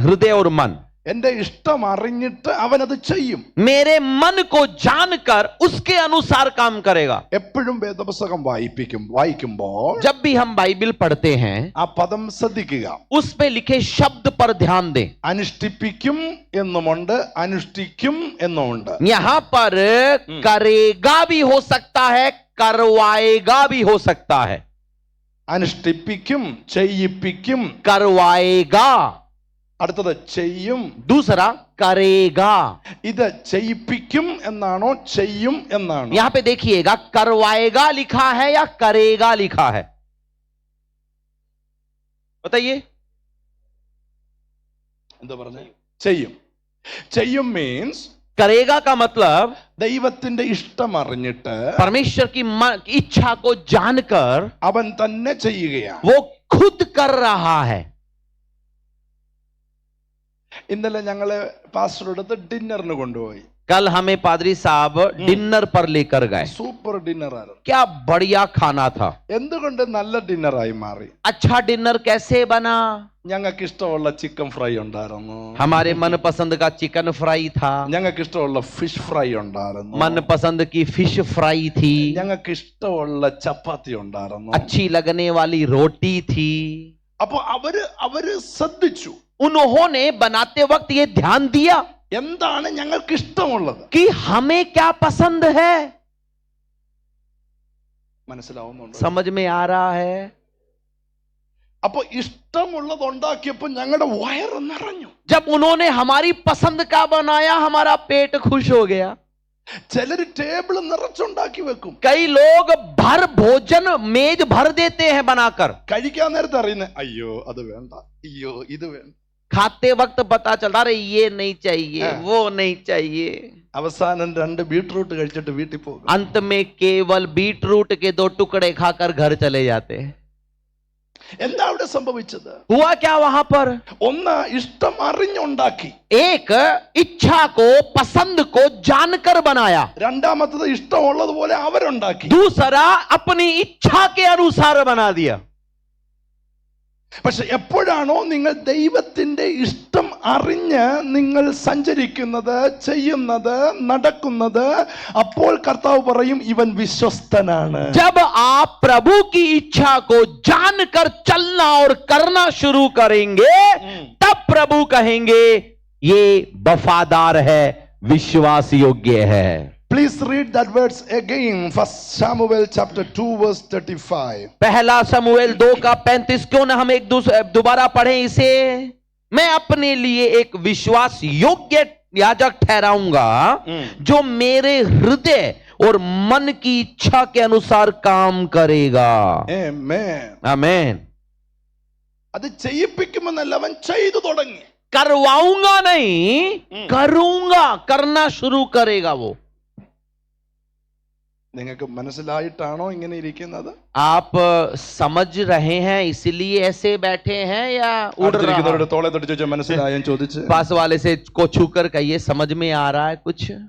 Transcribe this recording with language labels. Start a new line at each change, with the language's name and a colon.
Hindi: हृदय और मन.
Malayalam: എന്റെ ഇഷ്ടം അറിഞ്ഞിട്ട് അവനത് ചെയ്യും.
Hindi: मेरे मन को जानकर उसके अनुसार काम करेगा.
Malayalam: എപ്പോഴും വേദപുസ്തകം വായിക്കുമ്പോൾ
Hindi: जब भी हम बाइबल पढ़ते हैं
Malayalam: ആ പദം ശ്രദ്ധിക്കുക.
Hindi: उस पे लिखे शब्द पर ध्यान दें.
Malayalam: അനുഷ്ഠിപ്പിക്കും എന്നുമുണ്ട്, അനുഷ്ഠിക്കും എന്നുമുണ്ട്.
Hindi: यहाँ पर करेगा भी हो सकता है, करवाएगा भी हो सकता है.
Malayalam: അനുഷ്ഠിപ്പിക്കും, ചെയ്യിപ്പിക്കും,
Hindi: करवाएगा.
Malayalam: അടുത്തത് ചെയ്യും.
Hindi: दूसरा करेगा.
Malayalam: ഇത് ചെയ്യിപ്പിക്കും എന്നാണോ ചെയ്യും എന്നാണോ?
Hindi: यहां पे देखिएगा, करवाएगा लिखा है या करेगा लिखा है, बताइए.
Malayalam: എന്താ പറഞ്ഞേ? ചെയ്യും. ചെയ്യും മീൻസ്
Hindi: करेगा का मतलब
Malayalam: ദൈവത്തിന്റെ ഇഷ്ടം അറിഞ്ഞിട്ട്
Hindi: परमेश्वर की इच्छा को जानकर
Malayalam: അവൻ തന്നെ ചെയ്യുകയാണ്.
Hindi: वो खुद कर रहा है.
Malayalam: ഇന്നലെ ഞങ്ങളെ പാസ്റ്റർ അടുത്ത് ഡിന്നറിന് കൊണ്ടുപോയി.
Hindi: कल हमें पादरी साहब डिनर पर लेकर गए.
Malayalam: സൂപ്പർ ഡിന്നർ ആയിരുന്നു.
Hindi: क्या बढ़िया खाना था.
Malayalam: എന്തുകൊണ്ട് നല്ല ഡിന്നറായി മാറി?
Hindi: अच्छा डिनर कैसे बना?
Malayalam: ഞങ്ങൾക്ക് ഇഷ്ടമുള്ള ചിക്കൻ ഫ്രൈ ഉണ്ടായിരുന്നു.
Hindi: हमारे मनपसंद का चिकन फ्राई था.
Malayalam: ഞങ്ങൾക്ക് ഇഷ്ടമുള്ള ഫിഷ് ഫ്രൈ ഉണ്ടായിരുന്നു.
Hindi: मनपसंद की फिश फ्राई थी.
Malayalam: ഞങ്ങൾക്ക് ഇഷ്ടമുള്ള ചപ്പാത്തി ഉണ്ടായിരുന്നു.
Hindi: अच्छी लगने वाली रोटी थी.
Malayalam: അപ്പൊ അവര് ശ്രദ്ധിച്ചു.
Hindi: उन्होंने बनाते वक्त ये ध्यान दिया
Malayalam: എന്താണ് ഞങ്ങൾക്ക് ഇഷ്ടമുള്ളത്,
Hindi: कि हमें क्या पसंद है.
Malayalam: മനസ്സിലാവുന്നുണ്ടോ?
Hindi: समझ में आ रहा है.
Malayalam: അപ്പൊ ഇഷ്ടമുള്ളത് ഉണ്ടാക്കിയപ്പോ ഞങ്ങളുടെ വയറ് നിറഞ്ഞു.
Hindi: जब उन्होंने हमारी पसंद का बनाया, हमारा पेट खुश हो गया.
Malayalam: ചിലര് ടേബിൾ നിറച്ചുണ്ടാക്കി വെക്കും.
Hindi: कई लोग भर भोजन मेज भर देते हैं बनाकर.
Malayalam: കഴിക്കാൻ നേരത്തെ അറിയുന്നേ, അയ്യോ അത് വേണ്ട, അയ്യോ ഇത് വേണ്ട.
Hindi: खाते वक्त पता चलता अरे ये नहीं चाहिए, वो नहीं चाहिए.
Malayalam: അവസാനം 2 ബീട്രൂട്ട് കഴിച്ചിട്ട് വീട്ടിൽ പോകും.
Hindi: अंत में केवल बीटरूट के 2 टुकड़े खाकर घर चले जाते हैं.
Malayalam: എന്താ അവിടെ സംഭവിച്ചത്?
Hindi: हुआ क्या वहां पर?
Malayalam: ഒന്ന് ഇഷ്ടം അറിഞ്ഞുണ്ടാക്കി.
Hindi: एक इच्छा को, पसंद को जानकर बनाया.
Malayalam: രണ്ടാമത്തത് ഇഷ്ടമുള്ളതുപോലെ അവരുണ്ടാക്കി.
Hindi: दूसरा अपनी इच्छा के अनुसार बना दिया.
Malayalam: പക്ഷെ എപ്പോഴാണോ നിങ്ങൾ ദൈവത്തിന്റെ ഇഷ്ടം അറിഞ്ഞ് നിങ്ങൾ സഞ്ചരിക്കുന്നത്, ചെയ്യുന്നത്, നടക്കുന്നത്, അപ്പോൾ കർത്താവ് പറയും ഇവൻ വിശ്വസ്തനാണ്.
Hindi: जब आप प्रभु की इच्छा को जानकर चलना और करना शुरू करेंगे, तब प्रभु कहेंगे ये वफादार है, विश्वास योग्य है.
English: Please read that words again. 1 Samuel chapter 2 verse 35.
Hindi: पहला शमूएल 2:35. क्यों ना हम एक दोबारा पढ़ें इसे. मैं अपने लिए एक विश्वास योग्य याजक ठहराऊंगा जो मेरे हृदय और मन की इच्छा के अनुसार काम करेगा.
English: Amen.
Hindi: आमीन.
Malayalam: അത് ചെയ്യിപ്പിക്കുമെന്നല്ല, അവൻ ചെയ്തു തുടങ്ങി.
Hindi: करवाऊंगा नहीं, करूंगा, करना शुरू करेगा वो.
Malayalam: നിങ്ങൾക്ക് മനസ്സിലായിട്ടാണോ ഇങ്ങനെ ഇരിക്കുന്നത്?
Hindi: आप समझ रहे हैं इसलिए ऐसे बैठे हैं या उड़ रहा है?
Malayalam: തോളെ തൊട്ട് ചോദിച്ചു മനസ്സിലായോ ചോദിച്ചു.
Hindi: पास वाले से को छूकर कहिए समझ में आ रहा है कुछ.